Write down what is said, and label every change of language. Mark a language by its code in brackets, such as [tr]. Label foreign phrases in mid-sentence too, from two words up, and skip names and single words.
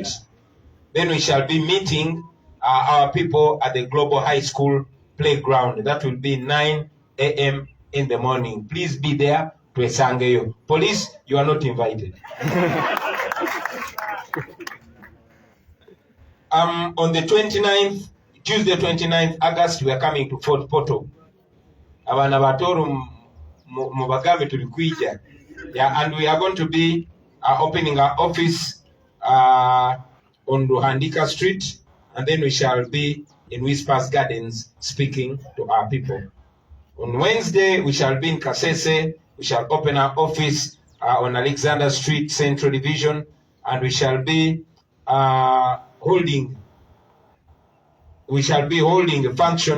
[en] Then we shall be meeting our people at the Global High School playground. That will be 9 a.m. in the morning. Please be there to Esangeyo. Police, you are not invited. On the 29th, Tuesday 29th August, we are coming to Fort Portal. [ttj] Abana batoru mubagambe tulikuija. [en] Yeah, and we are going to be opening our office on Ruhandika Street, and then we shall be in Whispers Gardens speaking to our people. On Wednesday, we shall be in Kasese. We shall open our office on Alexander Street, Central Division, and we shall be holding a function.